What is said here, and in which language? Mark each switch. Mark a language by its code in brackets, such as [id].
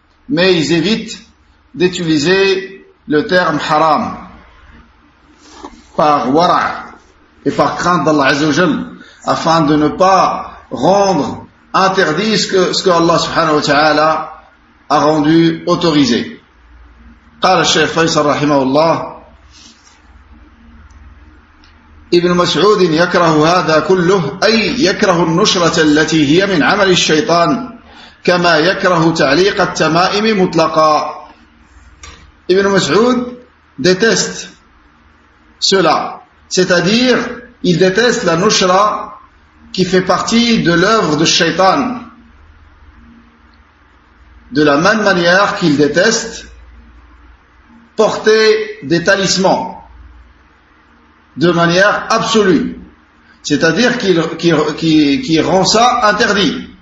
[fr] Mais ils évitent d'utiliser le terme haram par wara' et par crainte d'Allah Azza wa Jal, afin de ne pas rendre interdit ce que Allah subhanahu wa ta'ala a rendu autorisé. [ar] قال الشيخ فيصل رحمه الله ابن مسعود يكره هذا كله أي يكره النشرة التي هي من عمل الشيطان كما يكره تعليق التمائم مطلقا. [fr] Ibn Mas'ud déteste cela, c'est-à-dire il déteste la nushra qui fait partie de l'œuvre de shaitan, de la même manière qu'il déteste porter des talismans de manière absolue, c'est-à-dire qu'il rend ça interdit.